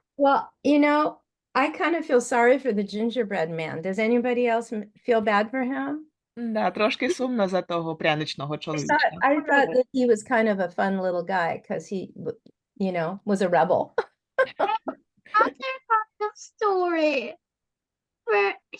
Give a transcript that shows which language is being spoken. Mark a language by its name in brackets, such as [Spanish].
[English] Well, you know, I kind of feel sorry for the gingerbread man. Does anybody else feel bad for him? [Ukrainian] Да, трошки сумно за того пряничного чоловічка. [English] I thought that he was kind of a fun little guy because he, you know, was a rebel. Other kind of story where